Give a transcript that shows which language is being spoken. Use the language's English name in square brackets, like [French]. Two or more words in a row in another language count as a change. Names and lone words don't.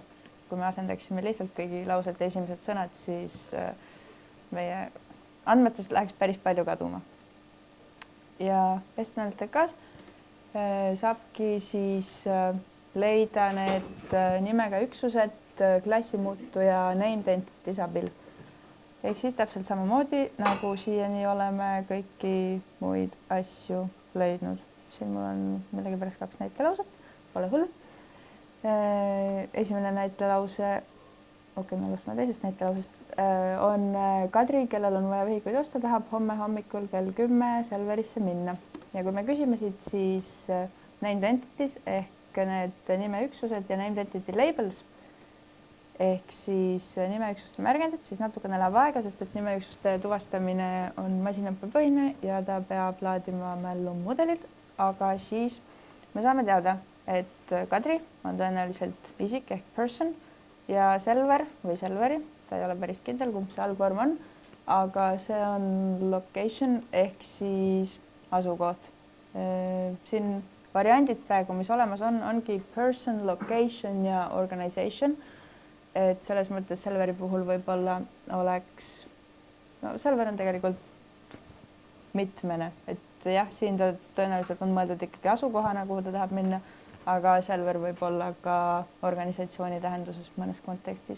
[Estonian] Kui me asendaksime lihtsalt kõigi lausete esimesed sõnad, siis meie andmetest läheks päris palju kaduma. Ja SNLTK-s saabki siis leida need nimega üksused klassimuutuja [English] named entities [Estonian] abil. Ehk siis täpselt samamoodi, nagu siiani oleme kõiki muid asju leidnud. Siin mul on millegipärast 2 näitelauset, pole hull. Esimene näitelause, me alustame teisest näitelausest, on Kadri, kellel on vaja vihikuid osta, tahab homme hommikul kell 10 Selverisse minna. Ja kui me küsime siit, siis [English] named entities [Estonian] ehk need nimeüksused ja [English] named entity labels [Estonian] ehk siis nimeüksuste märgendid, siis natukene läheb aega, sest et nimeüksuste tuvastamine on masinõppepõhine ja ta peab laadima mällumudelid, aga siis me saame teada, et Kadri on tõenäoliselt isik ehk person ja Selver või Selveri, ta ei ole päris kindel, kumb see allvorm on, aga see on location ehk siis asukoht. Siin variandid praegu, mis olemas on, ongi person, location ja organization. Et selles mõttes Selveri puhul võib-olla oleks, Selver on tegelikult mitmene, et jah, siin ta tõenäoliselt on mõeldud ikkagi asukohana, kuhu ta tahab minna, aga Selver võib olla ka organisatsiooni tähenduses mõnes kontekstis.